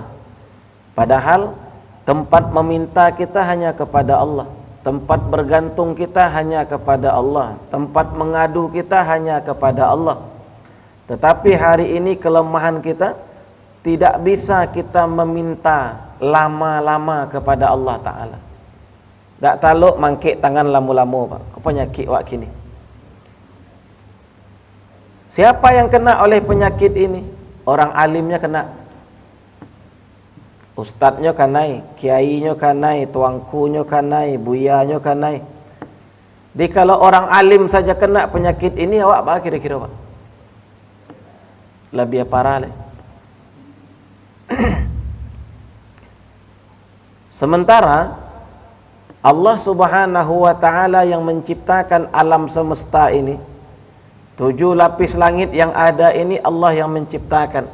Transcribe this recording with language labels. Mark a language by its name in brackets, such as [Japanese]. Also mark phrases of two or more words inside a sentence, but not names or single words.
[Indonesian] Padahal tempat meminta kita hanya kepada Allah. Tempat bergantung kita hanya kepada Allah. Tempat mengadu kita hanya kepada Allah. Tetapi hari ini kelemahan kita, tidak bisa kita meminta lama-lama kepada Allah Ta'ala. [Minangkabau] Tak taluk mangkik tangan lamu-lamu Pak. Apa penyakit wak kini? [Indonesian] Siapa yang kena oleh penyakit ini? Orang alimnya kena. [Minangkabau] Ustadznya kanai, kiainya kanai, tuangkunya kanai, buyanya kanai. [Indonesian] Jadi kalau orang alim saja kena penyakit ini, awak apa kira-kira Pak? Lebih parah. Sementara Allah Subhanahu wa taala yang menciptakan alam semesta ini, 7 lapis langit yang ada ini Allah yang menciptakan.